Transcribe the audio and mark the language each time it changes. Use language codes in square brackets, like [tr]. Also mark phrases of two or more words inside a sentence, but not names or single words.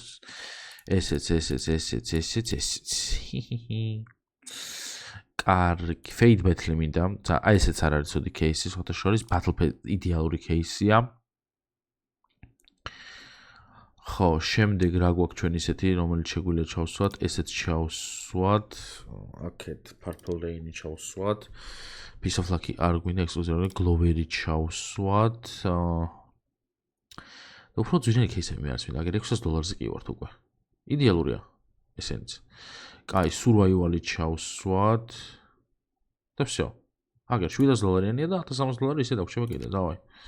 [ka] ესეც. კარგი, [en] fade battle [ka] მინდა. აი ესეც არ არის ცუდი кейსი, სხვათა შორის battle იდეალური кейსია. ხო, შემდეგ რა გვაქვს ჩვენ ისეთი, რომელიც შეგვიძლია ჩავსვათ, ესეც ჩავსვათ. აქეთ [en] purple rain- [ka] ი ჩავსვათ. [en] Piece of luck [ka] არ გვინდა ექსკლუზიური glover-ი ჩავსვათ. უფრო ძვირიანი кейსები მე არის მინდა, აგერ $600-ზე კი ვართ უკვე. იდეალურია ესენიც. კაი, survival-ი ჩავსვათ. და всё. აგერ $700-იანია და $1060 ისე დაგვრჩება კიდე, დავაი.